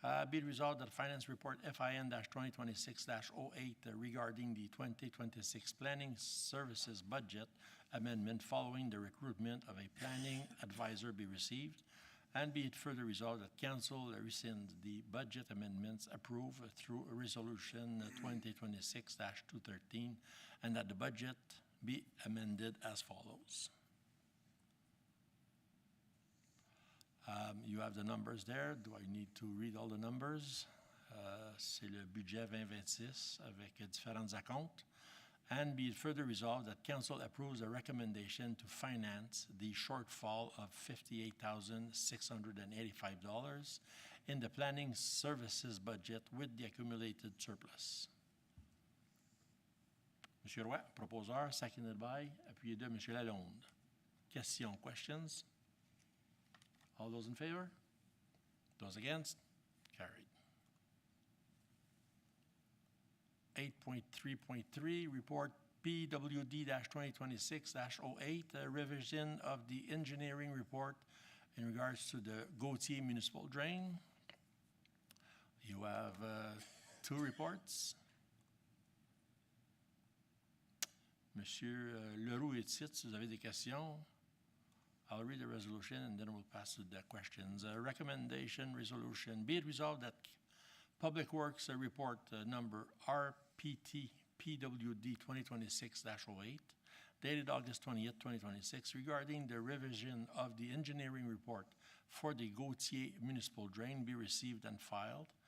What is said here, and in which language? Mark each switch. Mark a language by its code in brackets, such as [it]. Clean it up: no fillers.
[en] Be it resolved that Finance Report FIN-2026-08 regarding the 2026 Planning Services Budget Amendment following the recruitment of a planning advisor be received, and be it further resolved that Council rescind the budget amendments approved through Resolution 2026-213, and that the budget be amended as follows. You have the numbers there. Do I need to read all the numbers? [fr] C'est le budget 2026 avec différents acomptes. [en] And be it further resolved that Council approves a recommendation to finance the shortfall of $58,685 in the planning services budget with the accumulated surplus. [fr] M. Roy, proposeur, [en] seconded by, [fr] appuyé de M. Lalonde. [en] Questions, questions? All those in favor? Those against? Carried. 8.3.3, Report PWD-2026-08, revision of the engineering report in regards to the Gautier Municipal Drain. You have two reports. [fr] Monsieur Leroux et Tite, si vous avez des questions. [en] I'll read the resolution and then we'll pass to the questions. Recommendation resolution. Be it resolved that Public Works Report number RPT PWD 2026-08, dated August 20th, 2026, regarding the revision of the engineering report for the Gautier Municipal Drain be received and filed.